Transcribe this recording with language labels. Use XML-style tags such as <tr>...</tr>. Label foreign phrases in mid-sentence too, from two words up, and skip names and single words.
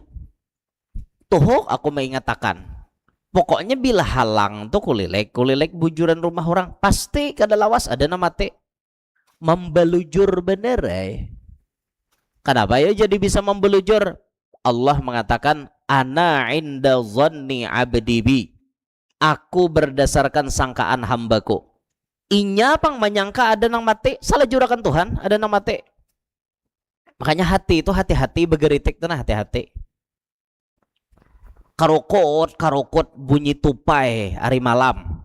<bjn>Tuh aku mengatakan, pokoknya bila halang tuh kulilek, kulilek bujuran rumah orang, pasti kada lawas ada nama mati. Membelujur bener Kenapa ya jadi bisa membelujur? Allah mengatakan,</bjn> <ar>أنا عند ظن عبدي بي.</ar> <id>Aku berdasarkan sangkaan hambaku.</id> <bjn>Inya pang menyangka ada nang mati, salah jurakan Tuhan, ada nang mati. Makanya hati itu hati-hati, begeritik itu nah hati-hati. Karokot bunyi tupai hari malam.</bjn>